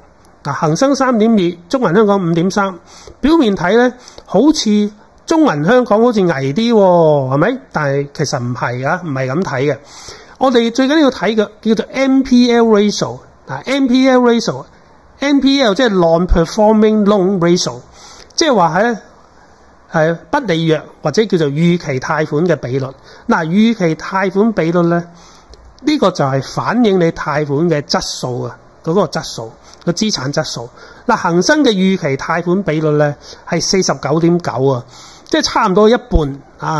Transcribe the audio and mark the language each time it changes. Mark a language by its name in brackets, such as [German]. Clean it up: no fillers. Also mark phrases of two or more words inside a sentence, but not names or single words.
[Cantonese] 嗱，恒生 3.2，中銀香港 5.3。表面睇咧，好似中銀香港好似危啲喎，係咪？但係其實唔係啊，唔係咁睇嘅。我哋最緊要睇嘅叫做 [English] NPL ratio。 [Cantonese] 嗱， [English] NPL ratio。 [Cantonese] NPL 即係 [English] non-performing loan ratio， [Cantonese] 即係話係不履約或者叫做逾期貸款嘅比率。嗱，逾期貸款比率咧，呢個就係反映你貸款嘅質素啊，嗰個質素，個資產質素。嗱，恒生嘅逾期貸款比率咧係 49.9 啊，即係差唔多一半啊！